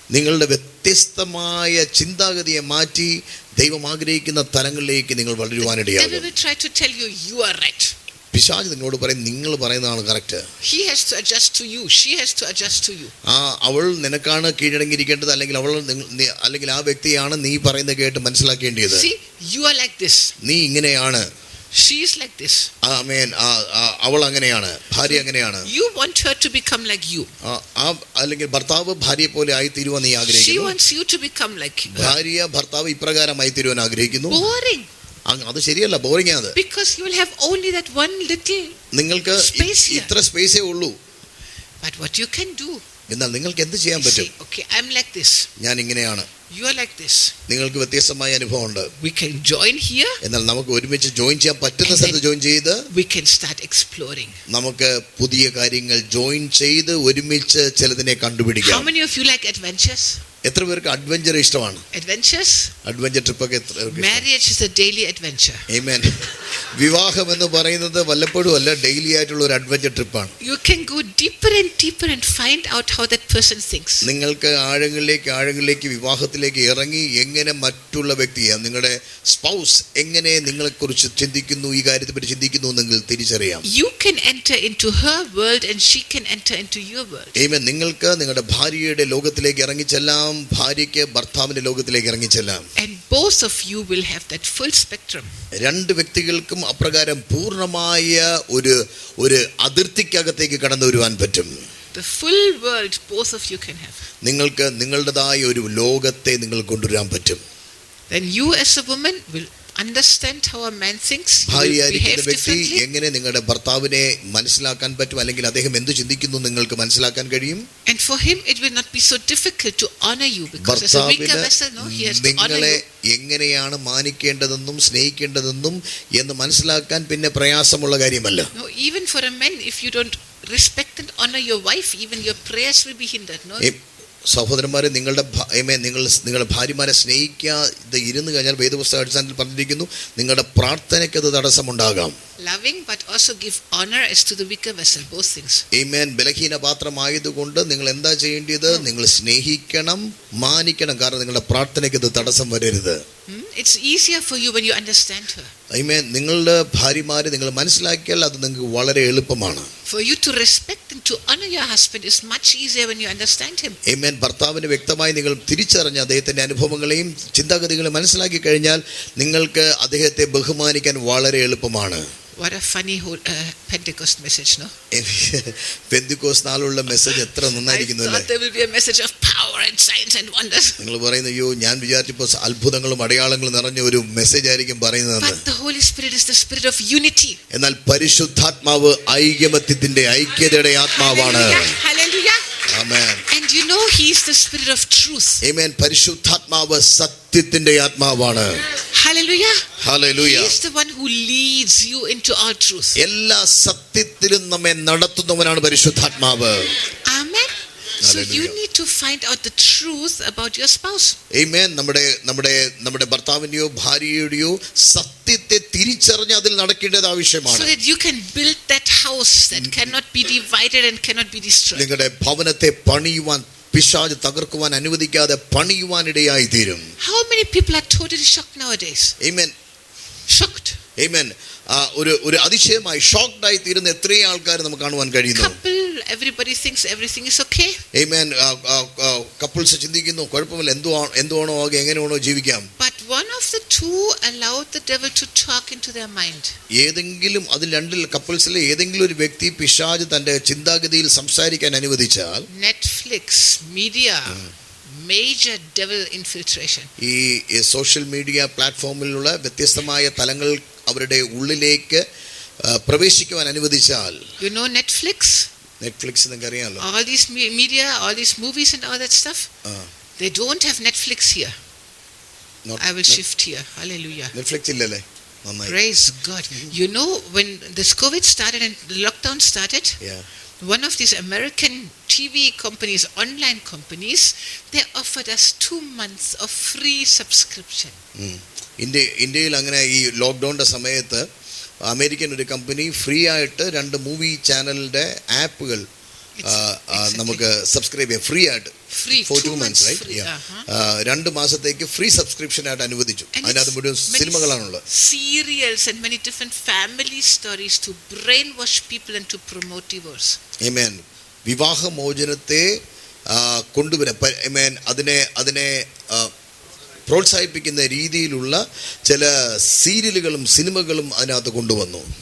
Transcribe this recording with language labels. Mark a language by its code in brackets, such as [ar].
[ml] നിങ്ങളുടെ വ്യത്യസ്തമായ ചിന്താഗതിയെ മാറ്റി ദൈവം ആഗ്രഹിക്കുന്ന തലങ്ങളിലേക്ക് നിങ്ങൾ വളരുവാനിടയാകും. [en] The devil will try to tell you you are right. [ml] പിശാച് നിങ്ങളോട് പറയും നിങ്ങൾ പറയുന്നതാണ് correct. [en] He has to adjust to you. She has to adjust to you. [ml] അവൾ നിനക്കാണ് കീഴടങ്ങിയിരിക്കേണ്ടത്, അല്ലെങ്കിൽ ആ വ്യക്തിയാണ് നീ പറയുന്നത് കേട്ട് മനസ്സിലാക്കേണ്ടത്. [en] See, you are like this. [ml] നീ ഇങ്ങനെയാണ്. [en] She is like this. [ml] ആമേൻ. അവൾ അങ്ങനെയാണ്, ഭാര്യ അങ്ങനെയാണ്. [en] You want her to become like you. [ml] അല്ലെങ്കിൽ ഭർത്താവ് ഭാര്യയെ പോലെ ആയി തീരുവാൻ നീ ആഗ്രഹിക്കുന്നു. [en] She wants you to become like her. [ml] ഭാര്യ ഭർത്താവ് ഇപ്രകാരമായി തീരുവാൻ ആഗ്രഹിക്കുന്നു. [en] Boring. [ml] അത് ശരിയല്ല, ബോറിംഗ് ആണ്. [en] Because you will have only that one little [ml] നിങ്ങൾക്ക് ഇത്ര സ്പേസേ ഉള്ളൂ. [en] But what you can do, [ml] എന്നാൽ നിങ്ങൾക്ക് എന്ത് ചെയ്യാൻ പറ്റും? [en] Okay, I'm like this. [ml] ഞാൻ ഇങ്ങനെയാണ്. [en] You are like this. [ml] നിങ്ങൾക്ക് വ്യത്യസ്തമായ അനുഭവം ഉണ്ട്. [en] We can join here. [ml] എന്നാൽ നമുക്ക് ഒരുമിച്ച് ജോയിൻ ചെയ്യാൻ പറ്റുന്ന സ്ഥലത്ത് ജോയിൻ ചെയ്ത് [en] we can start exploring. [ml] നമുക്ക് പുതിയ കാര്യങ്ങൾ ജോയിൻ ചെയ്ത് ഒരുമിച്ച് ചിലതിനെ കണ്ടുപിടിക്കാം. [en] How many of you like adventures? [ml] എത്ര പേർക്ക് അഡ്വഞ്ചർ ഇഷ്ടമാണ്? [en] Adventures? [ml] അഡ്വഞ്ചർ ട്രിപ്പൊക്കെ എത്ര പേർക്ക്? [en] Marriage is a daily adventure. [ml] ആമേൻ. വിവാഹം എന്ന് പറയുന്നത് വല്ലപ്പോഴും അല്ല, ഡെയിലി ആയിട്ടുള്ള ഒരു അഡ്വഞ്ചർ ട്രിപ്പാണ്. [en] You can go deeper and find out how that person thinks. [ml] നിങ്ങൾക്ക് ആഴങ്ങളിലേക്ക് വിവാഹത്തിലേക്ക് ഇറങ്ങി എങ്ങനെ മറ്റുള്ള വ്യക്തിയെ, നിങ്ങളുടെ സ്പൗസ് എങ്ങനെ നിങ്ങളെക്കുറിച്ച് ചിന്തിക്കുന്നു, ഈ കാര്യത്തെപ്പറ്റി ചിന്തിക്കുന്നു എന്നെങ്കിൽ തിരിച്ചറിയാം. [en] You can enter into her world and she can enter into your world. [ml] ആമേൻ. നിങ്ങൾക്ക് നിങ്ങളുടെ ഭാര്യയുടെ ലോകത്തിലേക്ക് ഇറങ്ങിച്ചെല്ലാം, ഭാര്യയ്ക്ക് ഭർത്താവിന്റെ ലോകത്തിലേക്ക് ഇറങ്ങിച്ചെല്ലാം. [en] And both of you will have that full spectrum. [ml] രണ്ട് വ്യക്തികൾക്കും അപ്രകാരം പൂർണ്ണമായ ഒരു അതിർത്തിക്കകത്തേക്ക് കടന്നു വരുവാൻ പറ്റും. [en] The full world both of you can have. [ml] നിങ്ങൾക്ക് നിങ്ങളുടേതായ ഒരു ലോകത്തെ നിങ്ങൾ കൊണ്ടുവരാൻ പറ്റും. [en] Then you as a woman will understand how a man thinks. [ml] ഭാര്യയായിരിക്കുന്ന വ്യക്തി എങ്ങനെ നിങ്ങളുടെ ഭർത്താവിനെ മനസ്സിലാക്കാൻ പറ്റും, അല്ലെങ്കിൽ അദ്ദേഹം എന്ത് ചിന്തിക്കുന്നു നിങ്ങൾക്ക് മനസ്സിലാക്കാൻ കഴിയും. [en] And for him it will not be so difficult to honor you, because as a weaker vessel, no, he has to honor you. [ml] എങ്ങനെയാണ് മാനിക്കേണ്ടതെന്നും സ്നേഹിക്കേണ്ടതെന്നും എന്ന് മനസ്സിലാക്കാൻ പിന്നെ പ്രയാസമുള്ള കാര്യമല്ല. [en] No, even for a man, if you don't respect and honor your wife, even your prayers will be hindered, no? [ml] സഹോദരന്മാരെ, നിങ്ങളുടെ ഭാര്യമാരെ സ്നേഹിക്കാതെ ഇരുന്ന് കഴിഞ്ഞാൽ വേദപുസ്തക അടിസ്ഥാനത്തിൽ പറഞ്ഞിരിക്കുന്നു, നിങ്ങളുടെ പ്രാർത്ഥനയ്ക്ക് അത് തടസ്സമുണ്ടാകാം. [en] Loving but also give honor as to the weaker vessel, both things. [ml] ആമേൻ. ബലഹീന പാത്രമായതുകൊണ്ട് നിങ്ങൾ എന്താ ചെയ്യേണ്ടത്? നിങ്ങൾ സ്നേഹിക്കണം, മാനിക്കണം. കാരണം നിങ്ങളുടെ പ്രാർത്ഥനയ്ക്ക് അത് തടസ്സം വരരുത്. [en] It's easier for you when you understand her. [ml] ആമേൻ. നിങ്ങളുടെ ഭാര്യമാരെ നിങ്ങൾ മനസ്സിലാക്കിയാൽ അത് നിങ്ങൾക്ക് വളരെ എളുപ്പമാണ്. [en] For you to respect and to honor your husband is much easier when you understand him. [ml] ആമേൻ. ഭർത്താവിനെ വ്യക്തമായി നിങ്ങൾ തിരിച്ചറിഞ്ഞ് അദ്ദേഹത്തിന്റെ അനുഭവങ്ങളെയും ചിന്താഗതികളെയും മനസ്സിലാക്കി കഴിഞ്ഞാൽ നിങ്ങൾക്ക് അദ്ദേഹത്തെ ബഹുമാനിക്കാൻ വളരെ എളുപ്പമാണ്. [en] What a funny whole Pentecost message, no? [ml] പെന്തിക്കോസ്ത് നാളുള്ള message എത്ര നന്നായിരിക്കുന്നു അല്ലേ? [en] I thought there will be a message of power and signs and wonders. [ml] നിങ്ങൾ പറയുന്നു, അയ്യോ ഞാൻ വിചാരിച്ചപ്പോൾ അത്ഭുതങ്ങളും അടയാളങ്ങളും നിറഞ്ഞ ഒരു മെസ്സേജ് ആയിരിക്കും പറയുന്നത്. [en] But the Holy Spirit is the spirit of unity. [ml] എന്നാൽ പരിശുദ്ധാത്മാവ് ഐക്യതയുടെ ആത്മാവാണ്. [en] Hallelujah. [ml] Amen. [en] And you know he is the spirit of truth. [ml] ആമേൻ. പരിശുദ്ധാത്മാവ് സത്യത്തിന്റെ ആത്മാവാണ്. [en] Hallelujah. Hallelujah. He is the one who leads you into all truth. [ml] എല്ലാ സത്യത്തിലും നമ്മെ നടത്തുന്നവനാണ് പരിശുദ്ധാത്മാവ്. [en] Amen. So you need to find out the truth about your spouse. Amen. [ml] നമ്മുടെ ഭർത്താവിന്റെയോ ഭാര്യയുടെയോ സത്യത്തെ തിരിച്ചറിഞ്ഞ് അതിൽ നടക്കേണ്ടത് ആവശ്യമാണ്. [en] So that you can build that house that cannot be divided and cannot be destroyed. [ml] നിങ്ങളുടെ ഭവനത്തെ പണിയുവാൻ പിശാച് തകർക്കുവാൻ അനുവദിക്കാതെ പണിയുവാനിടയായി തീരും. [en] How many people are totally shocked nowadays? Amen. Shocked. Amen. [ml] ഒരു അതിശയമായി ഷോക്ക്ഡ് ആയി തീരുന്ന എത്രയോ ആൾക്കാർ നമുക്ക് കാണുവാൻ കഴിയുന്നു. [en] Couple, everybody thinks everything is okay. Amen. [ml] Couples ചിന്തിക്കുന്നു കുഴപ്പമില്ല, എന്തുവാണോ ആകെ എങ്ങനെയാണോ ജീവിക്കാം. [en] But one of the two allowed the devil to talk into their mind. [ml] ഏതെങ്കിലും അതിൽ രണ്ടിൽ കപ്പിൾസിലെ ഏതെങ്കിലും ഒരു വ്യക്തി പിശാച് തന്റെ ചിന്താഗതിയിൽ സംസാരിക്കാൻ അനുവദിച്ചാൽ, [en] Netflix, media, major devil infiltration. [ml] ഈ സോഷ്യൽ മീഡിയ പ്ലാറ്റ്ഫോമിലുള്ള വ്യത്യസ്തമായ തലങ്ങൾ അവരുടെ ഉള്ളിലേക്ക് പ്രവേശിക്കുവാൻ അനുവദിച്ചാൽ, [en] you know Netflix, [ml] നിങ്ങൾക്ക് അറിയാമല്ലോ, [en] all these media, all these movies and all that stuff, they don't have Netflix here. I will shift here. Hallelujah. [ml] Netflix illale. [en] Praise God. You know when this COVID started and the lockdown started, one of these American TV companies, online companies, they offered us 2 months of free subscription. [ml] ഇന്ത്യയിൽ അങ്ങനെ ഈ ലോക്ക്ഡൗണിന്റെ സമയത്ത് American ഒരു company free ആയിട്ട് 2 movie ചാനലിന്റെ ആപ്പുകൾ നമുക്ക് subscribe ചെയ്യാം ഫ്രീ ആയിട്ട്. [en] For 2 months, right? [ml] 2 മാസത്തേക്ക് ഫ്രീ സബ്സ്ക്രിപ്ഷൻ ആയിട്ട് അനുവദിച്ചു. അതിനകത്ത് മുഴുവൻ സിനിമകളാണുള്ളത്. [en] Serials and many different family stories to brainwash people and to promote divorce. Amen. [ml] വിവാഹമോചനത്തെ കൊണ്ടുവരാൻ, amen, അതിനെ പ്രോത്സാഹിപ്പിക്കുന്ന രീതിയിലുള്ള ചില സീരിയലുകളും സിനിമകളും അതിനകത്ത് കൊണ്ടുവന്നു.